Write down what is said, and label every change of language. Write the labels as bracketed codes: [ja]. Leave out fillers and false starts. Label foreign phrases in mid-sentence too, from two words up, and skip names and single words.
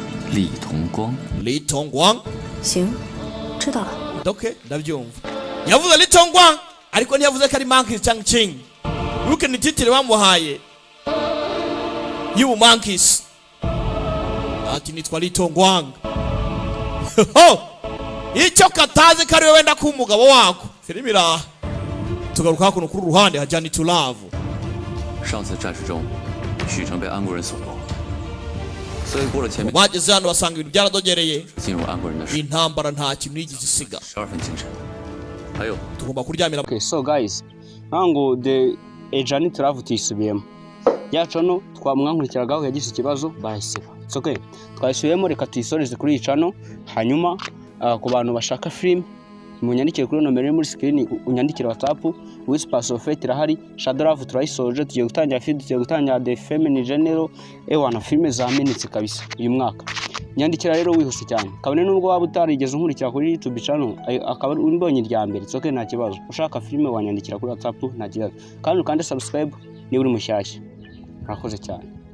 [zh] 李同光。李同光。行，知道了。 [rw] Okay, ndabyumva. Yavuze Li Tongguang, ariko ntiyavuze ko ari Monkey Changqing. Luke ni titire bamuhaye. [en] You monkeys. [rw] Ati nitwa Li Tongguang. Icyo katazi kari wenda ku mugabo wako. Filimi iraha. Tugaruka hakuno kuri ruhande hajyana to love. [zh] 上次战事中，许城被安国人所夺，所以过了前面。 [rw] bageze hano basanga ibintu byaradogereye. [zh] 进入安国人的手。 [rw] intambara nta kintu yigeze isiga. [zh] 12 分精神。还有。 [rw] tugomba kuryamira. [en] Okay, so guys, nango the journey to love tuyisubiyemo. [rw] Yacono twamwankurikiragaho yagize ikibazo bahisiba. [en] It's okay. [rw] Twayisubiyemo reka tuyisoreze kuri icano hanyuma ku bantu bashaka film munyandikire kuri nomero iri muri screen unyandikire WhatsApp Whispers of Fate irahari Shadow Love turayisoje tugiye gutangira feed tugiye gutangira The Feminine General ewana filme zamenetse kabisa uyu mwaka nyandikira rero wihuse cyane kabone nubwo waba utarigeze unkurikira kuri YouTube channel akaba umbonye irya mbere [en] it's okay [rw] nta kibazo ushaka filme wanyandikira kuri WhatsApp nta kibazo kandi ukande subscribe ni uri mushyashya urakoze cyane